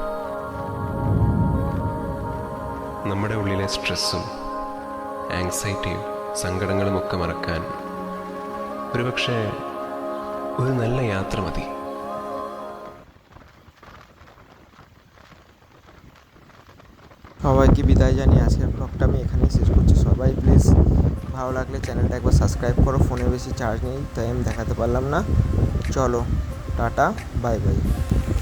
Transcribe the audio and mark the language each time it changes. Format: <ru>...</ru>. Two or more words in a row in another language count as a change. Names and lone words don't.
<ml>നമ്മുടെ ഉള്ളിലെ സ്ട്രെസ്സും ആങ്സൈറ്റിയും സങ്കടങ്ങളും ഒക്കെ മറക്കാൻ ഒരുപക്ഷെ ഒരു നല്ല യാത്ര മതി.</ml> <bn>সবাইকে বিদায় জানিয়ে আজকের ব্লগটা আমি এখানেই শেষ করছি। সবাই প্লিজ ভালো লাগলে চ্যানেলটা একবার সাবস্ক্রাইব করো। ফোনে বেশি চার্জ নেই তাই আমি দেখাতে পারলাম না। চলো,</bn> <en>ta-ta, bye bye.</en>